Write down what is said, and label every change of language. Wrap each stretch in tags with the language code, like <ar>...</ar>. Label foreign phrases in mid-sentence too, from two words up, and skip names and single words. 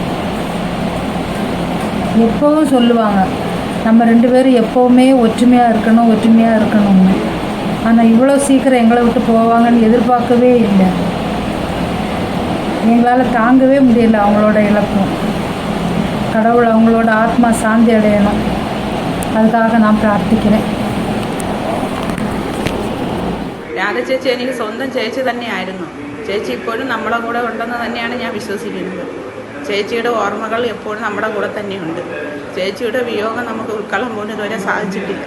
<ta>எப்போவும் சொல்லுவாங்க, நம்ம 2 பேரும் எப்போவுமே ஒற்றுமையாக இருக்கணும்னு. ஆனால் இவ்வளோ சீக்கிரம் எங்களை விட்டு போவாங்கன்னு எதிர்பார்க்கவே இல்லை. எங்களால் தாங்கவே முடியல அவங்களோட இழப்பும். கடவுள் அவங்களோட ஆத்மா சாந்தி அடையணும், அதுக்காக நான் പ്രാർത്ഥിக்கிறேன்.</ta> <ml>രാധ ചേച്ചി എനിക്ക് സ്വന്തം ചേച്ചി തന്നെയായിരുന്നു. ചേച്ചി ഇപ്പോഴും നമ്മുടെ കൂടെ ഉണ്ടെന്ന് തന്നെയാണ് ഞാൻ വിശ്വസിക്കുന്നത്. ചേച്ചിയുടെ ഓർമ്മകൾ എപ്പോഴും നമ്മുടെ കൂടെ തന്നെയുണ്ട്. ചേച്ചിയുടെ വിയോഗം നമുക്ക് ഉൾക്കൊള്ളാൻ പോലും ഇതുവരെ സാധിച്ചിട്ടില്ല.</ml>